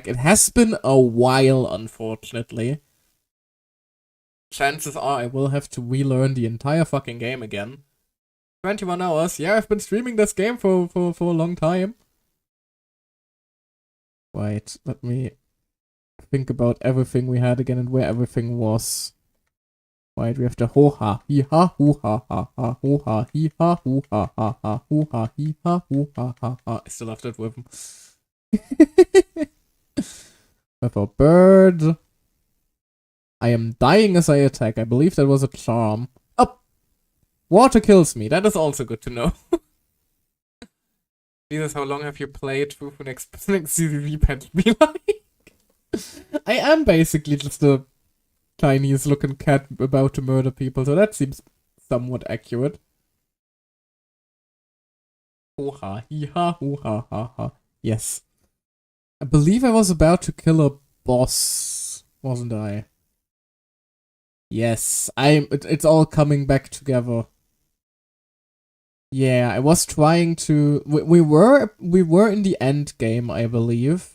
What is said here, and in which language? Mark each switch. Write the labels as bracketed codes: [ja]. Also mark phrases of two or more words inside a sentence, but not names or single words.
[en] It has been a while, unfortunately. Chances are I will have to relearn the entire fucking game again. 21 hours. Yeah, I've been streaming this game for a long time. Wait, let me think about everything we had again and where everything was. Right, we have the ho-ha, hee-ha, hoo-ha, ha-ha, ho-ha, hee-ha, hoo-ha, ha-ha, hoo-ha, hee-ha, hoo-ha, ha-ha. I still have that with him. With a bird. I am dying as I attack. I believe that was a charm. Oh! Water kills me. That is also good to know. Jesus, how long have you played? Who next CCV pet be like? I am basically just a Chinese looking cat about to murder people, so that seems somewhat accurate. Hoo-ha, hee-ha, hoo-ha, ha-ha. Yes. I believe I was about to kill a boss, wasn't I? Yes, it's all coming back together. Yeah, I was trying to... We were in the end game, I believe.